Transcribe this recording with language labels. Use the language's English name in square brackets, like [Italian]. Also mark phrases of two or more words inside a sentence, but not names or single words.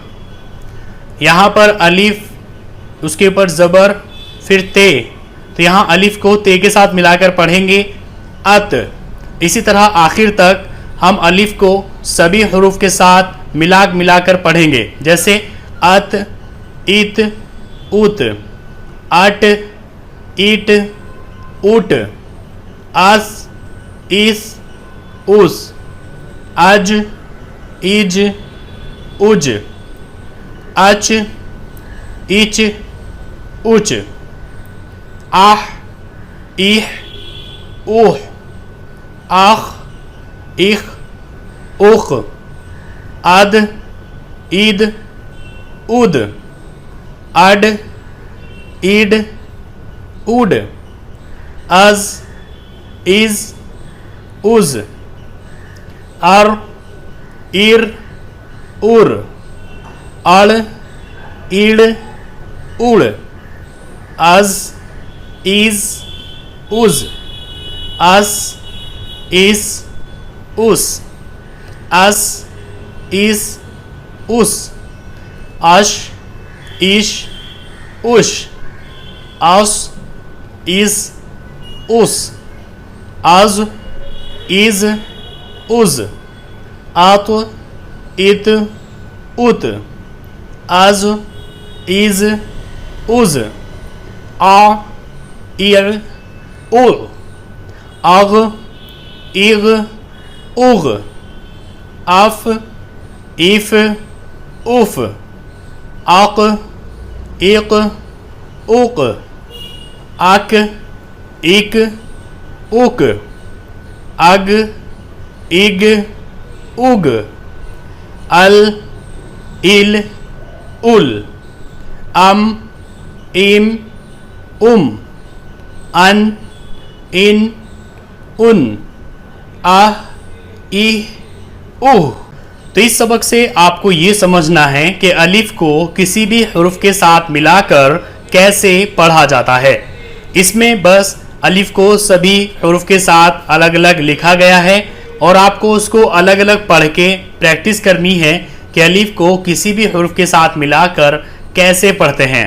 [Hindi] यहाँ पर अलिफ, उसके ऊपर ज़बर, फिर ते, तो यहाँ अलिफ को ते के साथ मिलाकर पढ़ेंगे अत। इसी तरह आखिर तक हम अलिफ को सभी हरूफ के साथ मिलाकर पढ़ेंगे, जैसे अत, इत, उत, अट, ईट, उट, आस, इस, उस, अज, इज, उज, अच, इच, उच, आह, इह, ऊह, आख, इख, उख, अद, ईद, उद, अड, ईड, उड, अज, इज, उज, अर, इर, उर, अड़, ईड़, उड़, अज, इज, उज, अस, इस, उस, अस, इस, उस, अश, इश, उश, अस, इस, उस, अज, इज, उज, आत, इत, उत, अज, इज, उज, आ, इर, उर, अग, इग, उग, अफ, इफ, उफ, आक, एक, उक, आक, एक, उक, अग, इग, उग, अल, इल, उल, अम, इम, अन, इन, उन, आह, इह, उह। तो इस सबक से आपको ये समझना है कि अलिफ को किसी भी हुर्फ के साथ मिलाकर कैसे पढ़ा जाता है। इसमें बस अलिफ को सभी हुर्फ के साथ अलग अलग लिखा गया है और आपको उसको अलग अलग पढ़ के प्रैक्टिस करनी है कि अलिफ को किसी भी हुर्फ के साथ मिलाकर कैसे पढ़ते हैं।